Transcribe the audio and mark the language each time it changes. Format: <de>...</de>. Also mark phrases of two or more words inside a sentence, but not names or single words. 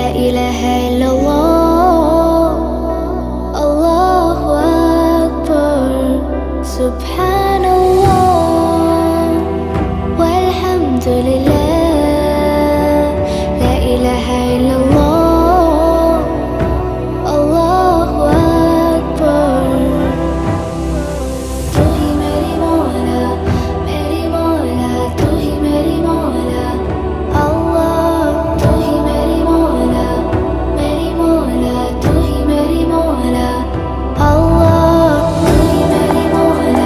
<ar>إله إلا الله الله أكبر سبحان الله والحمد لله لا إله إلا الله الله أكبر</ar> <ur>تو ہی میری مولا تو ہی میری مولا اللہ تو ہی میری مولا تو ہی میری مولا اللہ تو ہی میری مولا</ur>